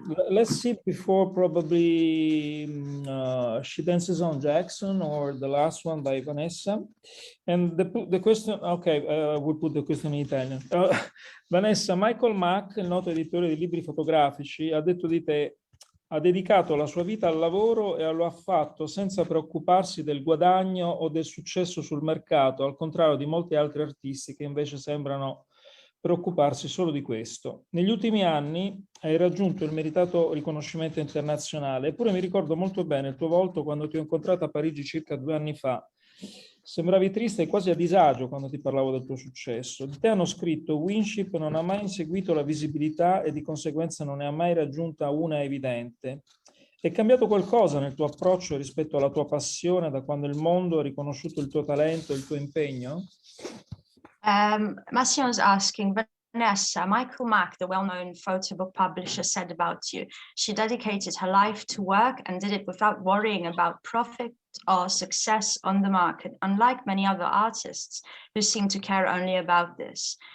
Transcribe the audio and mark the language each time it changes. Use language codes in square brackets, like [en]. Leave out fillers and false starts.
[en] Let's see before probably She Dances on Jackson or the last one by Vanessa. And the question, okay, we'll put the question in Italian. [it] Vanessa, Michael Mack, il noto editore di libri fotografici, ha detto di te: ha dedicato la sua vita al lavoro e lo ha fatto senza preoccuparsi del guadagno o del successo sul mercato, al contrario di molti altri artisti che invece sembrano preoccuparsi solo di questo. Negli ultimi anni hai raggiunto il meritato riconoscimento internazionale, eppure mi ricordo molto bene il tuo volto quando ti ho incontrato a Parigi circa 2 anni fa. Sembravi triste e quasi a disagio quando ti parlavo del tuo successo. Di te hanno scritto: Winship non ha mai inseguito la visibilità e di conseguenza non ne ha mai raggiunta una evidente. È cambiato qualcosa nel tuo approccio rispetto alla tua passione da quando il mondo ha riconosciuto il tuo talento e il tuo impegno? [en] Massimo is asking, Vanessa, Michael Mack, the well-known photo book publisher, said about you, she dedicated her life to work and did it without worrying about profit or success on the market, unlike many other artists who seem to care only about this.